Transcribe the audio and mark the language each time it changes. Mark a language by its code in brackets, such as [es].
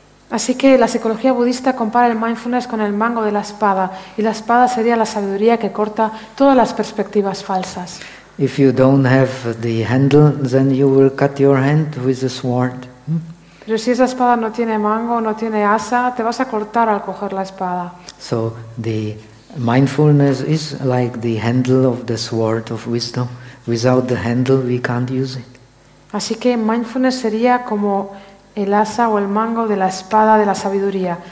[es] Así que la psicología budista compara el mindfulness con el mango de la espada, y la espada sería la sabiduría que corta todas las perspectivas falsas. [en] If you don't have the handle, then you will cut your hand with the sword. [es] Pero si esa espada no tiene mango, no tiene asa, te vas a cortar al coger la espada. [en] So the mindfulness is like the handle of the sword of wisdom. Without the handle, we can't use it. [es] Así que mindfulness sería como el asa o el mango de la espada de la sabiduría.